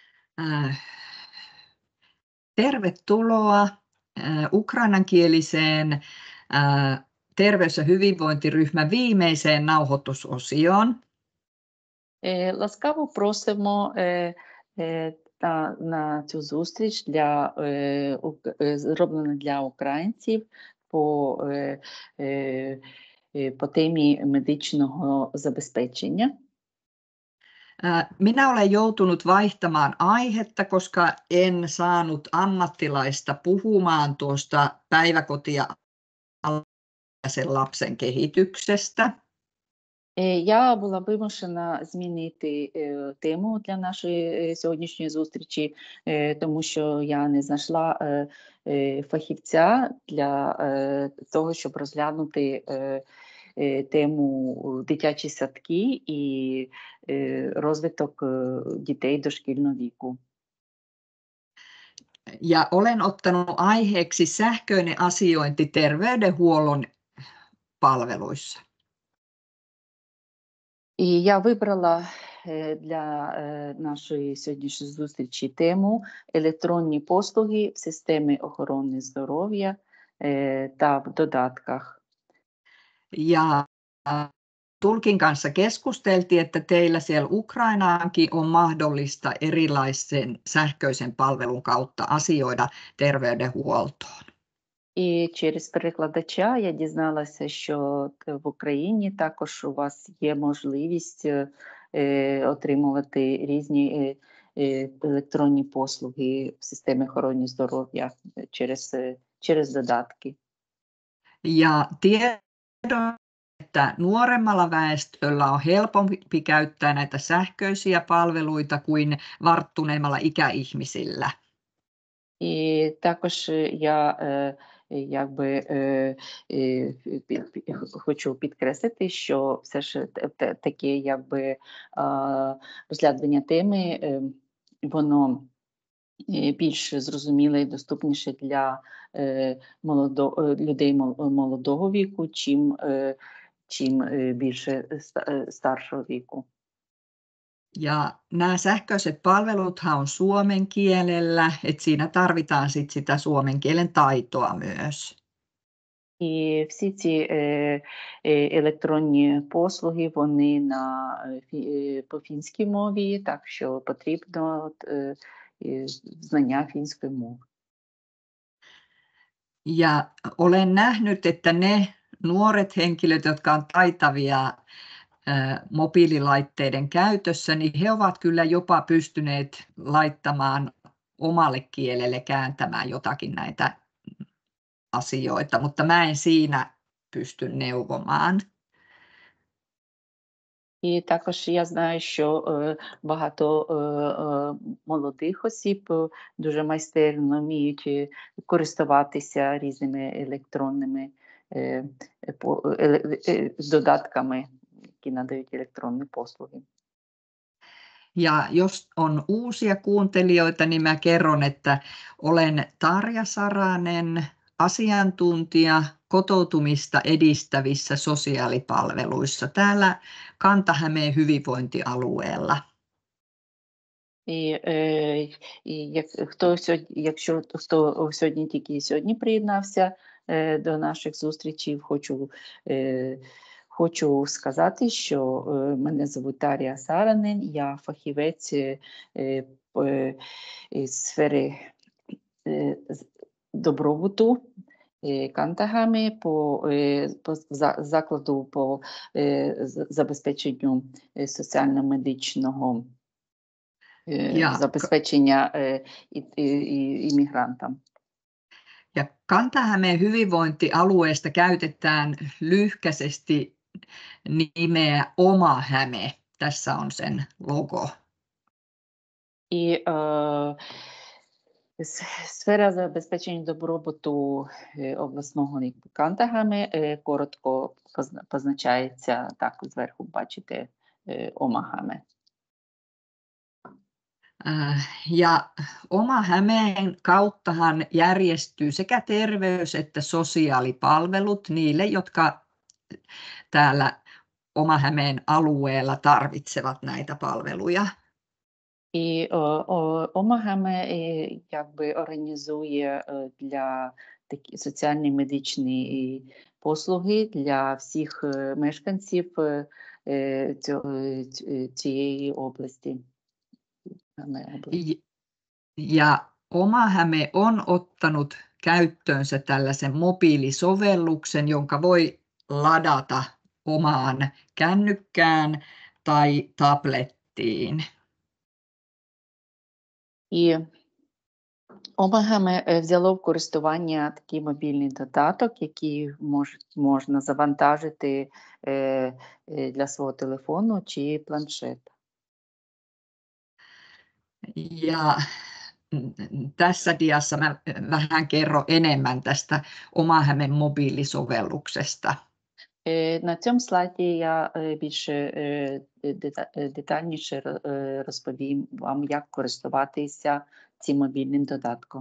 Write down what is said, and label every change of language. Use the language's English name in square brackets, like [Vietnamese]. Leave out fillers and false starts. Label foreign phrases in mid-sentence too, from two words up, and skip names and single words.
[Finnish] Tervetuloa ukrainankieliseen terveys- ja hyvinvointiryhmän viimeiseen nauhoitusosioon. [Ukrainian] Ласкаво просимо на цю зустріч зроблена для українців по темі медичного забезпечення. [Finnish] Minä olen joutunut vaihtamaan aihetta, koska en saanut ammattilaista puhumaan tuosta päiväkoti- ja alaikäisen lapsen kehityksestä. [Ukrainian] Я була вимушена змінити тему для нашої сьогоднішньої зустрічі, тому що я не знайшла фахівця для того, щоб розглянути тему дитячі садки і розвиток дітей дошкільного віку. [Finnish] Ja olen ottanut aiheeksi sähköinen asiointi terveydenhuollon palveluissa. [Ukrainian] І я вибрала для нашої сьогоднішньої зустрічі тему електронні послуги в системі охорони здоров'я та в додатках. [Finnish] Ja tulkin kanssa keskusteltiin, että teillä siellä Ukrainaankin on mahdollista erilaisen sähköisen palvelun kautta asioida terveydenhuoltoon. [Ukrainian] І через перекладача я дізналася, що в Україні також у вас є можливість отримувати різні електронні послуги в системі охорони здоров'я через додатки. [Finnish] Ja tiedon, että nuoremmalla väestöllä on helpompi käyttää näitä sähköisiä palveluita kuin varttuneemmalla ikäihmisillä. [Ukrainian] І також я хочу підкреслити, що все ж таке розглядання теми, воно більш зрозуміле і доступніше для людей молодого віку, чим більше старшого віку. [Finnish] Ja nämä sähköiset palveluthan on suomen kielellä, että siinä tarvitaan sitä suomen kielen taitoa myös. [Ukrainian] І всі ці електронні послуги, вони по фінській мові, так що потрібно знання фінської мови. [Finnish] Ja olen nähnyt, että ne nuoret henkilöt, jotka on taitavia mobiililaitteiden käytössä, niin he ovat kyllä jopa pystyneet laittamaan omalle kielelle kääntämään jotakin näitä asioita, mutta mä en siinä pysty neuvomaan. [Ukrainian] І також я знаю, що багато молодих осіб дуже майстерно вміють користуватися різними електронними додатками, які надають електронні послуги. [Finnish] Ja jos on uusia kuuntelijoita, niin mä kerron, että olen Tarja Saranen, asiantuntija kotoutumista edistävissä sosiaalipalveluissa täällä Kanta-Hämeen hyvinvointialueella. [Ukrainian] Якщо хто сьогодні приєднався до наших зустрічей, хочу сказати, що мене звуть Тарія Саранен, я фахівець із сфери добробуту Кантагами по закладу по забезпеченню соціально-медичного забезпечення іммігрантам. [Finnish] Ja Kanta-Hämeen hyvinvointialueesta käytetään lyhkäisesti nimeä Oma Häme. Tässä on sen logo. [Ukrainian] І сфера забезпечення добробуту обласного Кантагами коротко позначається, так зверху бачите, Oma-Häme. [Finnish] Ja Oma Hämeen kauttahan järjestyy sekä terveys- että sosiaalipalvelut niille, jotka täällä Oma Hämeen alueella tarvitsevat näitä palveluja. [Ukrainian] І ОМАГАМЕ якби організує для такі соціальні медичні послуги для всіх мешканців цієї області. [Finnish] Ja OmaHäme on ottanut käyttöönsä tällaisen mobiilisovelluksen, jonka voi ladata omaan kännykkään tai tablettiin. [Ukrainian] І ОМАГАМЕ взяло в користування такий мобільний додаток, який можна завантажити для свого телефону чи планшета. [Finnish] Ja tässä diassa mä vähän kerron enemmän tästä OmaHämen mobiilisovelluksesta. [Ukrainian] На цьому слайді я більш детальніше розповім вам, як користуватися цим мобільним додатком.